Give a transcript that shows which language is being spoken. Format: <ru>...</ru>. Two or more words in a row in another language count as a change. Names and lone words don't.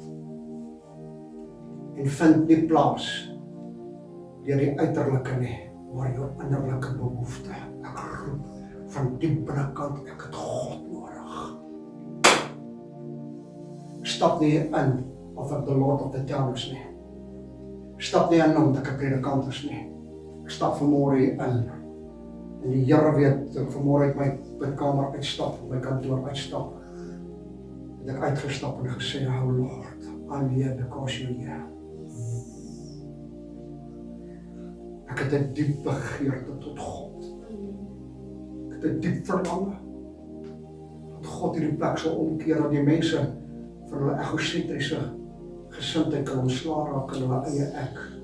<af>En vind nie plaas deur die uiterlike nie, maar jou innerlike behoefte. Ek roep van diep binnekant, ek het God nodig. Stap nie in of ek</af> <en>the Lord of the town</en> <af>is nie. Stap nie in omdat ek 'n predikant is nie. Ek stap vanmôre hier in. En die Here weet, ek vanmôre uit my bidkamer uitstap, my kantoor uitstap. Het ek uitgestap en gesê,</af> <en>oh Lord, I'm here because you're here.</en> <af>Ek het 'n diep begeerte tot God. Ek het 'n diep verlange dat God hierdie plek sal omkeer, dat die mense vir hulle egosentriese gesindheid kan ontslaa raak in hulle eie ek.</af>